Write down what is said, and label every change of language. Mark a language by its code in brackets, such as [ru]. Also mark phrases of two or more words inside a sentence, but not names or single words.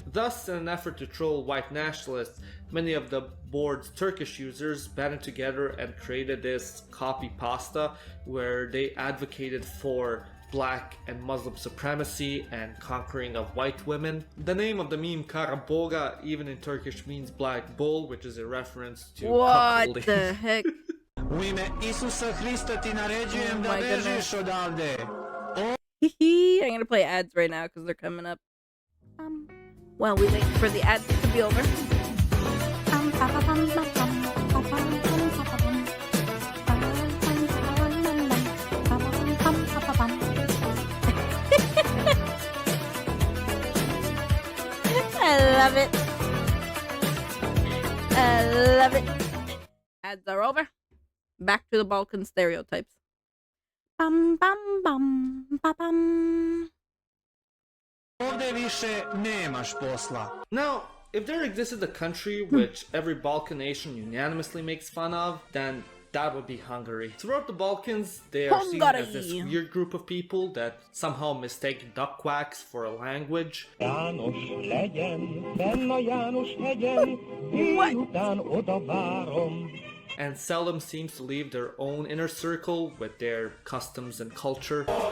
[en] Thus, in an effort to troll white nationalists, many of the board's Turkish users banded together and created this copy pasta where they advocated for black and Muslim supremacy and conquering of white women. The name of the meme Karaboga, even in Turkish, means black bull, which is a reference to what cuckolding. the heck? [sr] U ime Isusa Hrista ti naređujem da bežiš odavde. [en] I'm gonna play ads right now because they're coming up. Well, we wait for the ads to be over. I love it. I love it. Ads are over. Back to the Balkan stereotypes. Bum bum bum ba bum. [sr] Ovde više nemaš posla. [en] Now, if there existed a country which every Balkan nation unanimously makes fun of, then that would be Hungary. Throughout the Balkans, they are seen as this weird group of people that somehow mistake duck quacks for a language. And seldom seems to leave their own inner circle with their customs and culture.